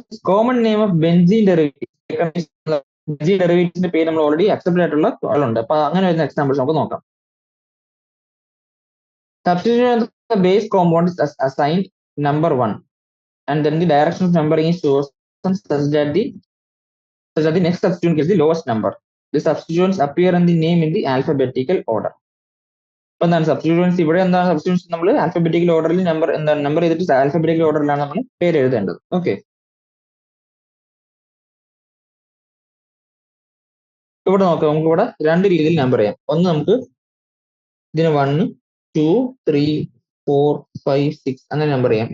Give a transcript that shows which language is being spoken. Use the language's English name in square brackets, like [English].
[Malayalam] Common name of benzene ഡെറിവേറ്റീവ്സിന്റെ പേര് നമ്മൾ already accept ആയിട്ടുള്ള ആളുണ്ട്. അപ്പൊ അങ്ങനെ വരുന്ന എക്സാമ്പിൾസ് നമുക്ക് നോക്കാം. [English] Substitution of the base compound is assigned number 1, and then the direction of numbering is chosen such that the next substituent gets the lowest number. The substituents appear in the name in the alphabetical order. [Malayalam] അപ്പൊ എന്താണ് substitutions? ഇവിടെ എന്താണ് substitutions? നമ്മൾ alphabetical ഓർഡറിൽ number ചെയ്തിട്ട് alphabetical ഓർഡറിലാണ് നമ്മൾ പേര് എഴുതേണ്ടത്. ഓക്കെ, ഇവിടെ നോക്കാം. നമുക്ക് ഇവിടെ രണ്ട് രീതിയിൽ നമ്പർ ചെയ്യാം. ഒന്ന് നമുക്ക് ഇതിന് 1, 2, 3, 4, 5, 6 അങ്ങനെ നമ്പർ ചെയ്യാം.